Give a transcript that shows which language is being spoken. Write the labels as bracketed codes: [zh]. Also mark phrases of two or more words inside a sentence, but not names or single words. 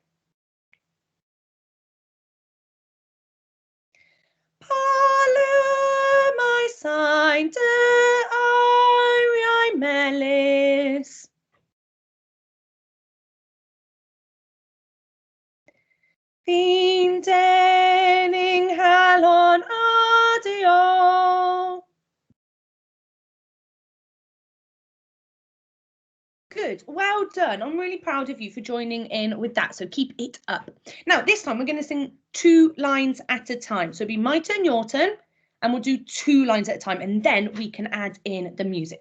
[cy] Pa le mae sain dy airiau melys. Fi'n dening halon a dio. [en] Good, well done. I'm really proud of you for joining in with that, so keep it up. Now, this time we're going to sing 2 lines at a time. So it'll be my turn, your turn, and we'll do 2 lines at a time, and then we can add in the music.